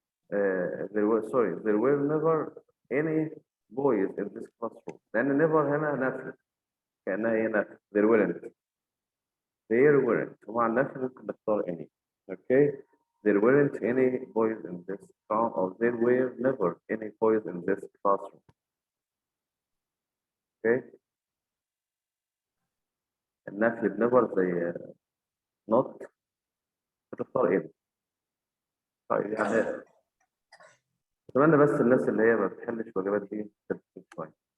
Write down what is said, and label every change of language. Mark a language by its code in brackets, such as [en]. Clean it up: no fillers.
[en] There were never any boys in this classroom. [ar] لأن never هنا نفي. كأنها هي نفي. [en] There weren't. [ar] طبعا نفي ممكن نختار any. [en] Okay. There weren't any boys in this class, or there were never any boys in this classroom. Okay. [ar] النفي بنفر زي not بتختار any. طيب يعني أتمنى بس الناس اللي هي ما بتحلش واجبات دي تركز شوية.